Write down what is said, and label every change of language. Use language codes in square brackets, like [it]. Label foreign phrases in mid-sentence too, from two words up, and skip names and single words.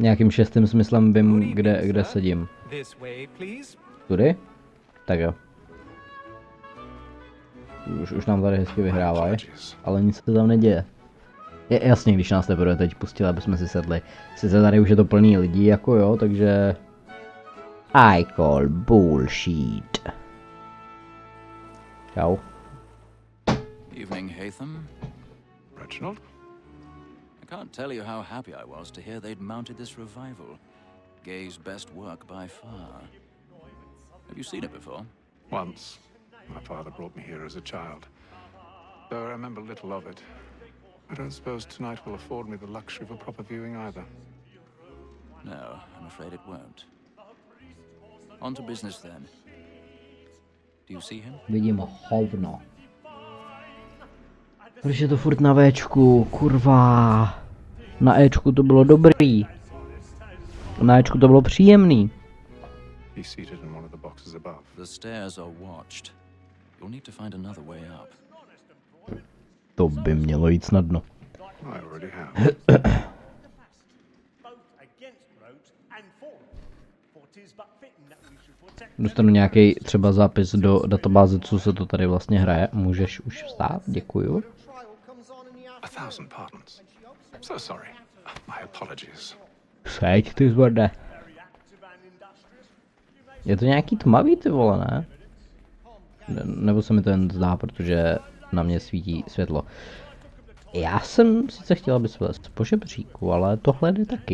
[cs] Nějakým šestým smyslem vím, kde sedím. Tudy? Tak jo. Už nám tady hezky vyhrávají, ale nic se tam neděje. Je jasně, když nás teprve teď pustili, aby jsme si sedli. Sice tady už je to plný lidí, jako jo, takže... [en] I call bullshit. [cs] Čau. [en] Evening, Hatham. Reginald? I can't tell you how happy I was to hear they'd mounted this revival. Gay's best work by far. Have you seen it before? Once. My father brought me here as a child. Though I remember little of it. I don't suppose tonight will afford me the luxury of a proper viewing either. No, I'm afraid it won't. On to business then. Do you see him? [cs] Vidím hovno. Proč je to furt na Včku, kurva. Na Ečku to bylo dobrý. Na Ečku to bylo příjemný. [en] He's seated in one of the boxes above. The stairs are watched. You'll need to find another way up. [cs] To by mělo jít snadno. [en] I already have. [cs] Dostanu nějaký třeba zápis do databáze, co se to tady vlastně hraje. Můžeš už vstát? Děkuju. [en] 1,000 pardons. So sorry. My apologies. [cs] Seď, ty zvrde. Je to nějaký tmavý, ty vole, ne? Nebo se mi to jen zdá, protože na mě svítí světlo. Já jsem sice chtěla, aby se vlez po žebříku, ale tohle jde taky.